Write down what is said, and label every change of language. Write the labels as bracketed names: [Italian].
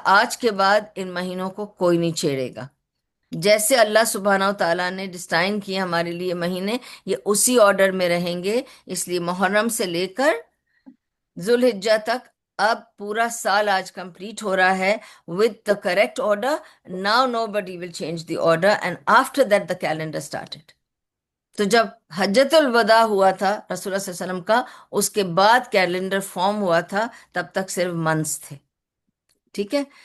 [Urdu] آج کے بعد ان مہینوں کو کوئی نہیں چھیڑے گا. جیسے اللہ سبحانہ و تعالیٰ نے ڈسٹائن کیے ہمارے لیے مہینے، یہ اسی آرڈر میں رہیں گے. اس لیے محرم سے لے کر ذوالحجہ تک اب پورا سال آج کمپلیٹ ہو رہا ہے [English] with the correct order. Now nobody will change the order and after that the calendar started. [Urdu] تو جب حجۃ الوداع ہوا تھا رسول اللہ صلی اللہ علیہ وسلم کا، اس کے بعد کیلنڈر فارم ہوا تھا، تب تک صرف منتھس تھے. ٹھیک ہے.